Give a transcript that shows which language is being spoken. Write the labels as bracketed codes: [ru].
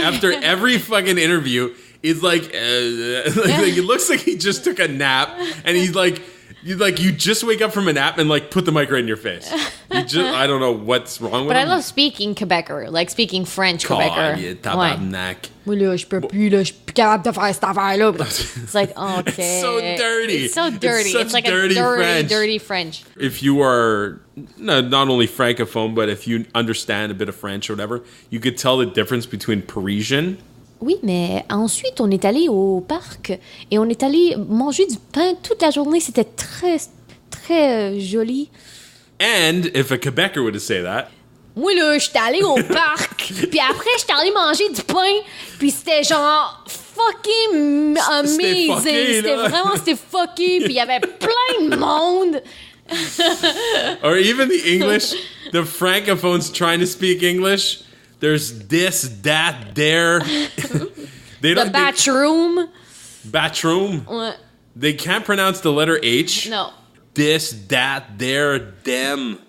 [en] After every fucking interview, it's it looks like he just took a nap, and he's like, you just wake up from a nap and put the mic right in your face. I don't know what's wrong with But him. I love speaking Quebecer, speaking French Quebecer. [fr] Tabarnak. Je peux plus, je suis plus capable de faire cette affaire-là. [en] It's like, okay. It's so dirty. It's so dirty. It's It's dirty a French. dirty French. If you are not only francophone, but if you understand a bit of French or whatever, you could tell the difference between Parisian. [fr] Oui, mais ensuite, on est allé au parc et on est allé manger du pain toute la journée. C'était très, très joli. [en] And if a Quebecer would say that. [fr] Moi, là, j'étais allé au parc, puis après, j'étais allé manger du pain, puis c'était genre [en] fucking amazing. [fr] C'était fucké, puis il y avait plein de monde. [en] Or even the English, the francophones trying to speak English. There's this, that, there. The bathroom. Bathroom. [fr] Ouais. [en] They can't pronounce the letter H. No. This, that, there, them.